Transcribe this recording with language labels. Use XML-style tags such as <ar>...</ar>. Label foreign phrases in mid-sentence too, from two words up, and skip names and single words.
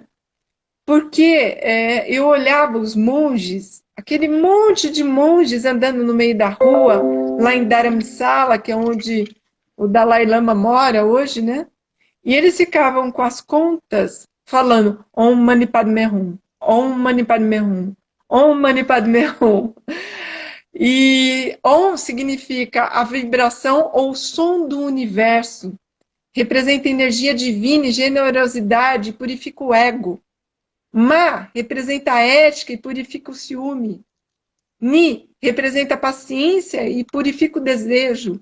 <pt>Porque eu olhava os monges, aquele monte de monges andando no meio da rua, lá em Dharamsala, que é onde o Dalai Lama mora hoje, né? E eles ficavam com as contas falando</pt> <sa>ॐ मणि पद्मे हूँ, ॐ मणि पद्मे हूँ, ॐ मणि पद्मे हूँ.</sa> <pt>E Om significa a vibração ou som do universo. Representa energia divina e generosidade, purifica o ego. Ma representa a ética e purifica o ciúme. Ni representa a paciência e purifica o desejo.</pt>